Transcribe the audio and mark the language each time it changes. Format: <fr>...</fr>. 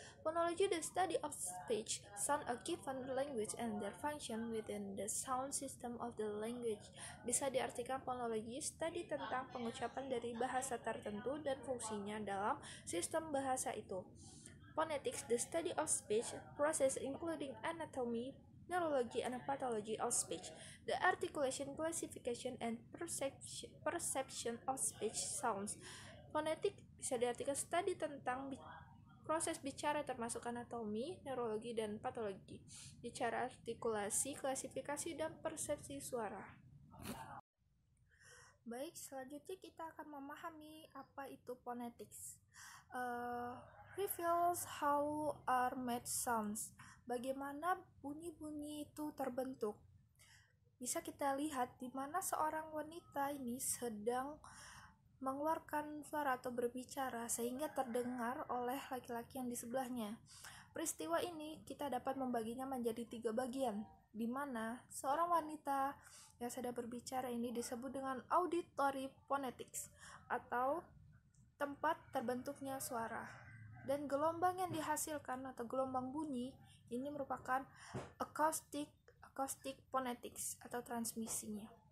<en>Phonology, the study of speech, sound a given language and their function within the sound system of the language.</en> <id>Bisa diartikan phonology, studi tentang pengucapan dari bahasa tertentu dan fungsinya dalam sistem bahasa itu.</id> <en>Phonetics, the study of speech, process including anatomy, neurology, and pathology of speech, the articulation, classification, and perception of speech sounds.</en> <id>Phonetic bisa diartikan studi tentang proses bicara termasuk anatomi, neurologi, dan patologi, bicara, artikulasi, klasifikasi, dan persepsi suara. Baik, selanjutnya kita akan memahami apa itu phonetics.</id> <en>Reveals how are made sounds.</en> <id>Bagaimana bunyi-bunyi itu terbentuk. Bisa kita lihat di mana seorang wanita ini sedang mengeluarkan suara atau berbicara sehingga terdengar oleh laki-laki yang di sebelahnya. Peristiwa ini kita dapat membaginya menjadi 3 bagian, di mana seorang wanita yang sedang berbicara ini disebut dengan auditory phonetics atau tempat terbentuknya suara, dan gelombang yang dihasilkan atau gelombang bunyi ini merupakan acoustic phonetics atau transmisinya.</id>